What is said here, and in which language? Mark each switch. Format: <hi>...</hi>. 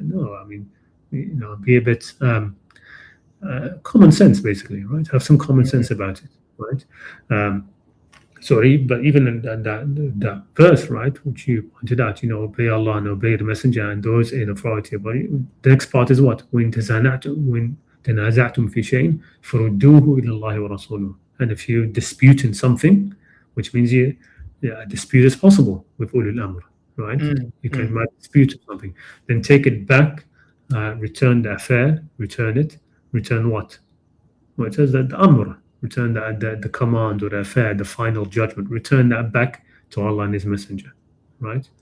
<en>No, I mean, be a bit common sense, basically, right? Have some common sense about it, right? Sorry, but even in that verse, right, which you pointed out, obey Allah and obey the Messenger and those in authority. But the next part is what? When</en> <ar>تنازعتم في شيء فردوه إلى الله ورسوله.</ar> <en>And if you dispute in something, which means a dispute is possible with ulul amr, right? You might dispute something, then take it back, return the affair, return it. Return what? Well, it says that the amr, return the command or the affair, the final judgment, return that back to Allah and His Messenger, right?</en>